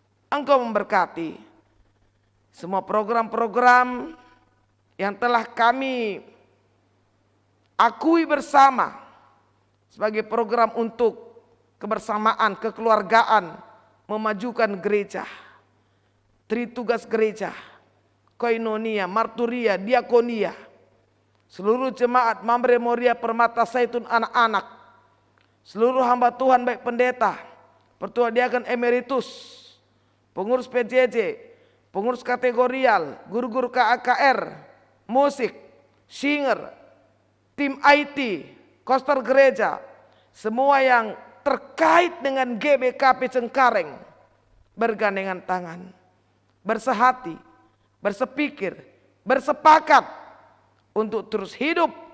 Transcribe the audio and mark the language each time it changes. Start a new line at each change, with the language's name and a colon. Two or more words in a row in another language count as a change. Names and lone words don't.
Indonesian: Engkau memberkati semua program-program yang telah kami akui bersama sebagai program untuk kebersamaan, kekeluargaan, memajukan gereja, tritugas gereja, koinonia, marturia, diakonia, seluruh jemaat Mamre Moria Permata Zaitun anak-anak, seluruh hamba Tuhan baik pendeta, pertua diaken emeritus, pengurus PJJ, pengurus kategorial, guru-guru KAKR, musik, singer, tim IT, koster gereja, semua yang terkait dengan GBKP Cengkareng bergandengan tangan, bersehati, bersepikir, bersepakat untuk terus hidup